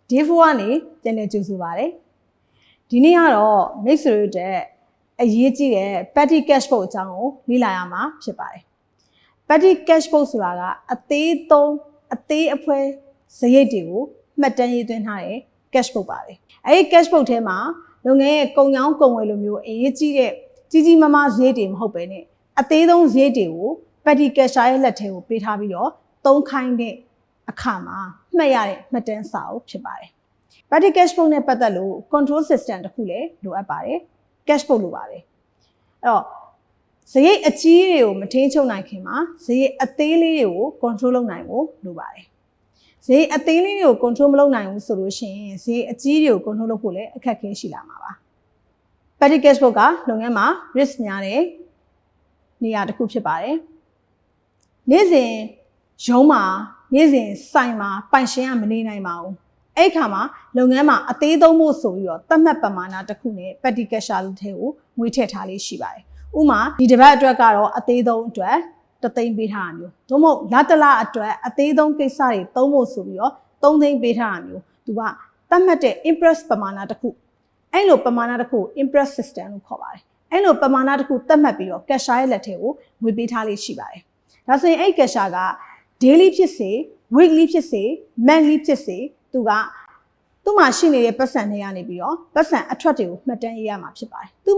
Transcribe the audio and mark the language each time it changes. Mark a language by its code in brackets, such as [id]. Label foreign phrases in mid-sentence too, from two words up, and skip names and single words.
[my] Day 4 ကနေပြန်လည်ကြိုဆိုပါတယ်ဒီနေ့ကတော့မိတ်ဆွေတို့တဲ့အရေးကြီးတဲ့ [en] petty cash flow [my] အကြောင်းကိုလေ့လာရမှာဖြစ်ပါတယ် [en] petty cash flow [my] ဆိုတာကအသေးသုံးအသေးအဖွဲစရိတ်တွေကိုမှတ်တ မ်းရေးသွင်းထားတဲ့ [en] cash flow [my] ပါပဲအဲဒီ [en] cash flow [my] ထဲမှာလုပ်ငန်းရဲ့ကုန်ရောင်းကုန်ဝယ်လိုမျိုးအရေးကြီးတဲ့ကြီးမားမားစရိတ်တွေမဟုတ်ပဲ နဲ့အသေးဆုံးစရိတ်တွေကို [en] petty cash [my] ရဲ့လက်ထဲကိုပေးထားပြီးတော့သုံးခိုင်းတဲ့အခါမှာမှတ်ရတဲ့မှတ်တမ်းစာအုပ်ဖြစ်ပါတယ် [en] petty cash flow [my] နဲ့ပတ်သက်လို့ [en] control system [my] တစ်ခုလည်းလိုအပ်ပါတယ် [en] cash flow [my] လိုပါတယ်အဲ့တော့စရိတ်အကြီးတွေကိုမထိန်းချုပ်နိုင်ခင်မှာစရိတ်အသေးလေးတွေကို control လုပ်နိုင်ဖို့လိုပါတယ်စရိတ်အသေးလေးတွေကို control မလုပ်နိုင်ဘူးဆိုလို့ရှိရင်စရိတ်အကြီးတွေကို control လုပ်ဖို့လည်းအခက်အခဲရှိလာမှာပါ [en] petty cash flow [my] ကလုပ်ငန်းမှာ risk များတဲ့နေရာတစ်ခုဖြစ်ပါတယ်နေ့စဉ်ရုံးမှာနေ့စဉ်ဆိုင်မှာပိုင်ရှင်ကမနေနိုင်ပါဘူးအဲ့ခါမှာလုပ်ငန်းမှာအသေးသုံးဖို့ဆိုပြီး တော့သတ်မှတ်ပမာဏတစ်ခုနဲ့ [en] petty cash flow [my] ထဲကိုငွေထည့်ထားလေးရှိပါတယ်ဥမာဒီတစ်ပတ်အတွက်ကတော့အသေးသုံးအတွက်3သိန်းပေး ထားတာမျိုးသို့မဟုတ်လတလအတွက်အသေးသုံးကိစ္စတွေသုံးဖို့ဆိုပြီးတော့3သိန်းပေးထားတာမျိုးသူကသတ်မှတ်တဲ့ interest ပမာဏတစ်ခုအဲ့လိုပမာဏတစ်ခု [en] interest system [my] လို့ခေါ်ပါတယ်အဲ့လိုပမာဏတစ်ခုသတ်မှတ်ပြီးတော့ cash ရဲ့လက်ထဲကိုငွေပေးထားလေးရှိပါတယ်ဒါဆိုရင်အဲ့ cash က daily ဖြစ်စေ weekly ဖြစ်စေ monthly ဖြစ်စေသူကသူ့မှာရှိနေတဲ့ပတ်စံတွေကနေပြီးတော့ပတ်စံအထွက်တွေကိုမှတ်တမ်းရေးရမှာဖြစ်ပါတယ်သူ့